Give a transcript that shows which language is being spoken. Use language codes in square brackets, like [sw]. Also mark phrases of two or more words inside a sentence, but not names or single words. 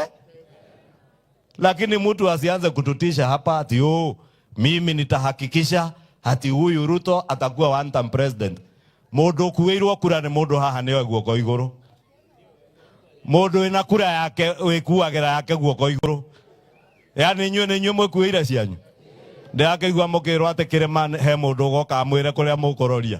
[sw] Lakini mtu asianze kututisha hapa ati mimi nitahakikisha ati huyu Ruto atakuwa [en] one term president. [ki] Mundu kuirwo kura ni mundu haha ni guoko iguru. Mundu ina kura yake wikuagira yake guoko iguru. Yani nywe mwikuira cianyu. Ndakigwa mukirwo ati kirema he mundu goka amwire kuria mukororia.